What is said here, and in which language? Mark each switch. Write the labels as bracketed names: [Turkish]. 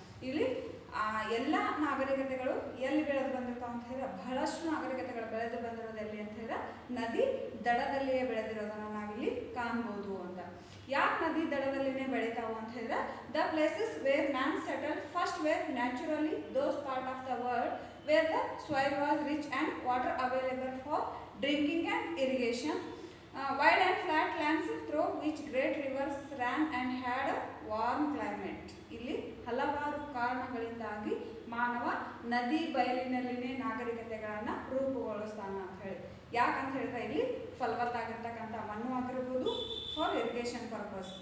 [Kannada] ಇಲ್ಲಿ ಎಲ್ಲ ನಾಗರಿಕತೆಗಳು ಎಲ್ಲಿ ಬೆಳೆದು ಬಂದಿರ್ತಾವೆ ಅಂತ ಹೇಳಿದ್ರೆ, ಬಹಳಷ್ಟು ನಾಗರಿಕತೆಗಳು ಬೆಳೆದು ಬಂದಿರೋದು ಎಲ್ಲಿ ಅಂತ ಹೇಳಿದ್ರೆ ನದಿ ದಡದಲ್ಲಿಯೇ ಬೆಳೆದಿರೋದನ್ನು ನಾವಿಲ್ಲಿ ಕಾಣ್ಬೋದು ಅಂತ. ಯಾಕೆ ನದಿ ದಡದಲ್ಲಿನೇ ಬೆಳೀತಾವು ಅಂತ ಹೇಳಿದ್ರೆ, [English] The places where man settled first where naturally those part of the world where the soil was rich and water available for drinking and irrigation. Wide and flat lands through which great rivers ran and had a warm climate. [Kannada] ಇಲ್ಲಿ ಹಲವಾರು ಕಾರಣಗಳಿಂದಾಗಿ ಮಾನವ ನದಿ ಬಯಲಿನಲ್ಲಿನೇ ನಾಗರಿಕತೆಗಳನ್ನು ರೂಪುಗೊಳಿಸ್ತಾನ ಅಂತ ಹೇಳಿ. ಯಾಕಂತ ಹೇಳಿದ್ರೆ ಇಲ್ಲಿ ಫಲವತ್ತಾಗಿರ್ತಕ್ಕಂಥ ಮಣ್ಣು ಆಗಿರ್ಬೋದು, [English] For irrigation purpose.